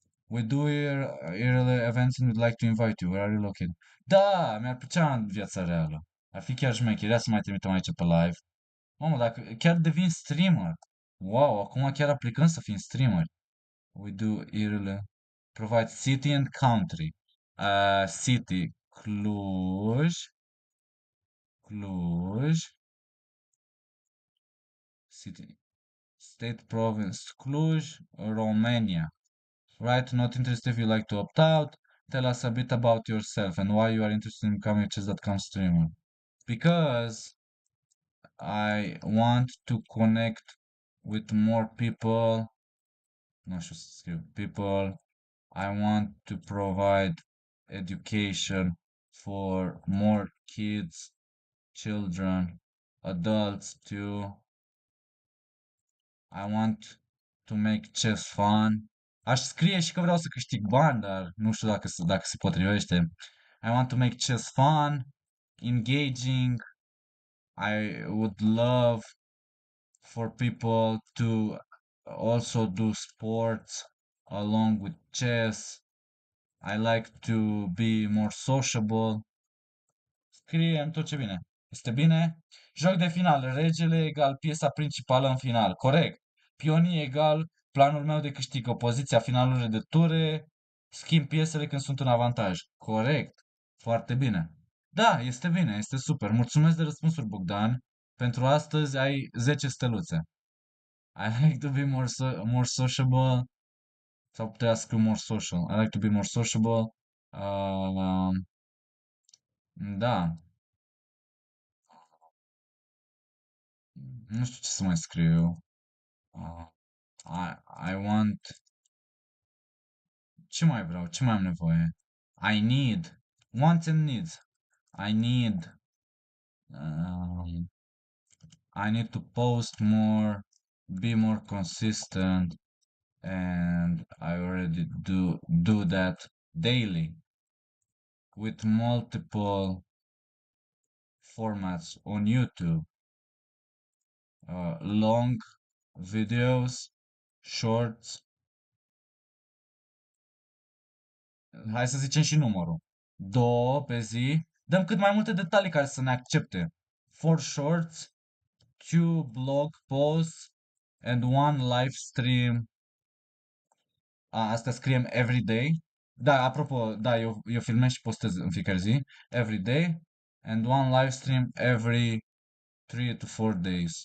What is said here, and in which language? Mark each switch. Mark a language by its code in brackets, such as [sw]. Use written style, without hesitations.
[en] We do yearly events and we'd like to invite you. Where are you located? [ro] Da, mi-ar plăcea în viața reală. Ar fi chiar șmecheria să mai trimitem aici pe live. Mamă, dacă chiar devin streamer. Wow, acum chiar aplicăm să fim streamer. [en] We do yearly. Provide city and country. City. Cluj. Cluj. City. State province. Cluj, Romania. Right, not interested if you like to opt out. Tell us a bit about yourself and why you are interested in becoming a chess.com streamer. Because I want to connect with more people. [ro] No, știu să scriu. [en] People. I want to provide education for more kids, children, adults too. I want to make chess fun. [ro] Aș scrie și că vreau să câștig bani, dar nu știu dacă se potrivește. [en] I want to make chess fun, engaging. I would love for people to also do sports along with chess. I like to be more sociable. [ro] Scriem tot ce vine. Este bine? Joc de final. Regele egal piesa principală în final. Corect. Pionii egal planul meu de câștig. Opoziția finalurile de ture. Schimb piesele când sunt în avantaj. Corect. Foarte bine. Da, este bine, este super. Mulțumesc de răspunsuri, Bogdan. Pentru astăzi ai 10 steluțe. [en] I like to be more sociable. [ro] Sau putea să scriu [en] more social. [ro] I like to be more sociable. Uh, da. Nu știu ce să mai scriu eu. [en] Uh, I want... [ro] Ce mai vreau? Ce mai am nevoie? [en] I need. Wants and needs. I need... Um, I need to post more, be more consistent, and I already do that daily with multiple formats on YouTube. Long videos, shorts. [ro] Hai să zicem și numărul. 2 pe zi. Dăm cât mai multe detalii care să ne accepte. [en] 4 shorts, 2 blog posts and 1 live stream. [ro] Asta scriem [en] every day. [ro] Da, apropo, da, eu filmez și postez în fiecare zi. [en] Every day. And 1 live stream every 3 to 4 days.